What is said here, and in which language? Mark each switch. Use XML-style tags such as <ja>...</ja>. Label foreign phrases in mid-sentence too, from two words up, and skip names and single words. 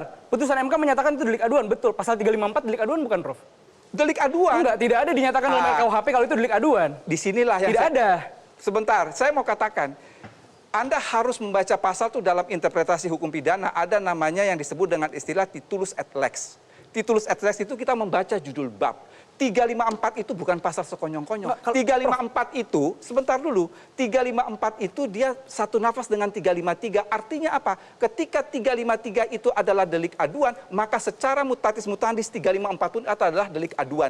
<id>Putusan MK menyatakan itu delik aduan, betul. Pasal 354 delik aduan bukan, Prof? Delik aduan. Enggak, tidak ada dinyatakan dalam RKUHP kalau itu delik aduan. Disinilah yang Tidak ada. Sebentar, saya mau katakan, Anda harus membaca pasal itu dalam interpretasi hukum pidana, ada namanya yang disebut dengan istilah</id> <la>titulus et lex. Titulus et lex</la> <id>itu kita membaca judul bab. 354 itu bukan pasal sekonyong-konyong. 354 itu, sebentar dulu, 354 itu dia satu nafas dengan 353. Artinya apa? Ketika 353 itu adalah delik aduan, maka secara</id> <la>mutatis mutandis</la> <id>354 pun adalah delik aduan.</id>